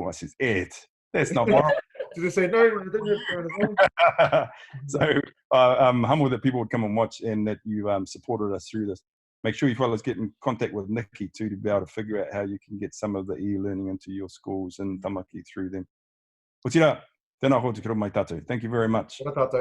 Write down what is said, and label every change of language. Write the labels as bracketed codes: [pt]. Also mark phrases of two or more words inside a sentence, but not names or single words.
[en] I said, Ed, that's not viral. Did they say no? So I'm humbled that people would come and watch, and that you supported us through this. Make sure you fellas get in contact with Nikki too, to be able to figure out how you can get some of the e-learning into your schools and tamaki through them. [mi] Ko tira, tēnā koutou ki mai tātou. [en] Thank you very much.